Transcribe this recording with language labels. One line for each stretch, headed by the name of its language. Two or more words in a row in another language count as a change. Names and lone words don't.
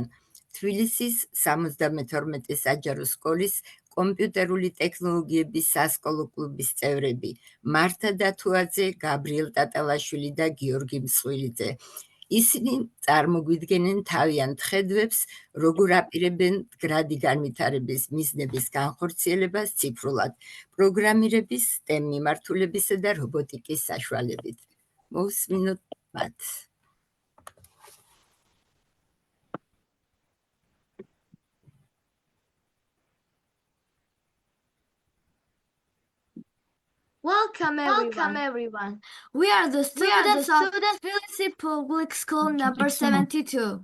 Georgian: თბილისის 72 საჯარო სკოლის კომპიუტერული ტექნოლოგიების სასკოლო კლუბის წევრები მართა დათუაძე, გაბრიელ ტატალაშვილი და გიორგი მსხვილიძე. ისინი წარმოგვიდგენენ თავიანთ ხედვებს, როგორ აპირებენ მდგრადი განვითარების მიზნების განხორციელებას ციფრულად, პროგრამირების, STEM მიმართულებისა და რობოტიკის საშუალებით. მოვსმინოთ მათ.
English: Welcome everyone. We are the students of Tbilisi Public School number 72.